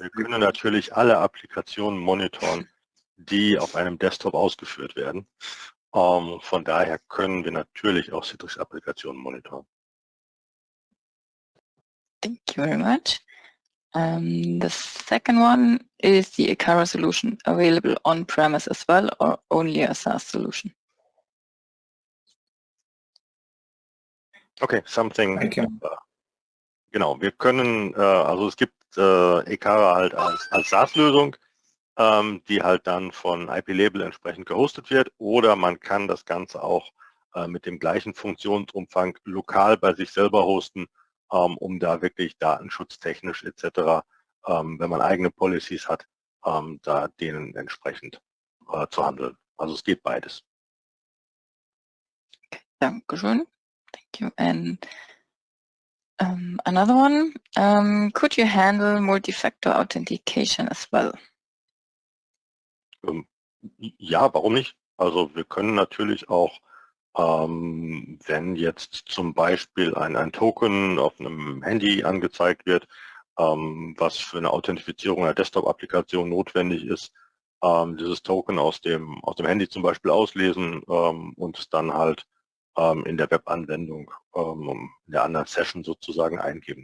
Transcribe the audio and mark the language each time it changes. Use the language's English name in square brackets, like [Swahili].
[German] Wir können natürlich alle Applikationen monitoren, die auf einem Desktop ausgeführt werden. Von daher können wir natürlich auch Citrix-Applikationen monitoren. [English] Thank you very much. The second one is the Ekara solution available on-premise as well or only a SaaS solution? Okay, something. I can. [German] Genau, wir können, also es gibt Ekara halt als SaaS-Lösung, die halt dann von IP-Label entsprechend gehostet wird, oder man kann das Ganze auch mit dem gleichen Funktionsumfang lokal bei sich selber hosten, um da wirklich datenschutztechnisch etc., wenn man eigene Policies hat, da denen entsprechend zu handeln. Also es geht beides. [English] Okay, [German] Dankeschön. [English] Thank you. And another one, could you handle multi-factor authentication as well? [German] Ja, warum nicht? Also wir können natürlich auch, wenn jetzt zum Beispiel ein Token auf einem Handy angezeigt wird, was für eine Authentifizierung einer Desktop-Applikation notwendig ist, dieses Token aus dem Handy zum Beispiel auslesen und es dann halt in der Webanwendung, in der anderen Session sozusagen eingeben.